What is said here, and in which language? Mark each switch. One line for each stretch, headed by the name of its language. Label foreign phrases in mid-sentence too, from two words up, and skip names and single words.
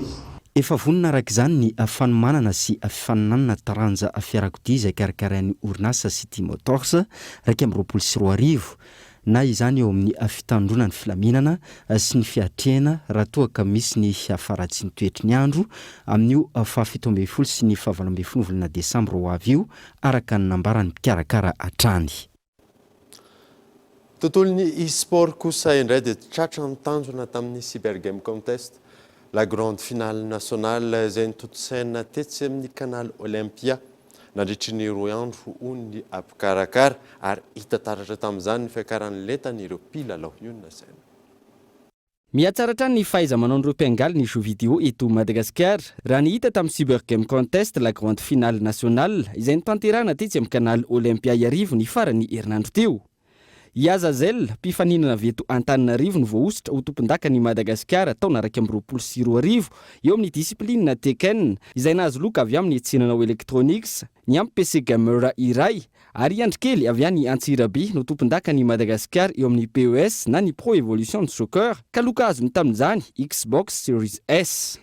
Malagasy: Efa vonona araka izany ny fanomanana sy fifaninanana taranja fiarakodia izay karakarain'ny orinasa City Motors raiky amin'ny 24 na izany eo amin'ny fitandronany filaminana sy ny fiatrehana raha toa ka misy ny faratsy ny toetry ny andro amin'io fa 17 sy ny 18 volana Desambra ho avy io araka ny nambarany mpikarakara hatrany. Tontolon'ny e-sport kosa indray dia tratra nitanjona tamin'ny Cyber Game Contest.
French: La grande finale nationale
Malagasy: izay nitotosaina tetsy amin'ny canal Olympia nandritry ny roa andro hoy ny mpikarakara ary hita taratra tamin'izany ny fiakaran'ny lentan'ireo mpilalao io nasaina. Mihatsaratra ny fahaiza-manao n'ireo mpiangaly ny
French: jeux vidéo
Malagasy: eto Madagasikara raha ny hita tamin'ny Cyber Game Contest
French: la grande finale nationale
Malagasy: izay nitanterahana tetsy amin'ny canal Olympia iarivo ny farany herinandro teo. Iazazel mpifaninana veto Antananarivo no voaositra ho tompon-daka ny Madagasikara taona 2024 eo amin'ny disiplinina Tekken izay nahazo loka avy amin'ny tsenanao Electronics ny amin'ny PC Gamer iray ary andrikely avy any Antsirabe no tompon-daka ny Madagasikara eo amin'ny PES na ny Pro Evolution Soccer ka loka azony tamin'izany Xbox Series S.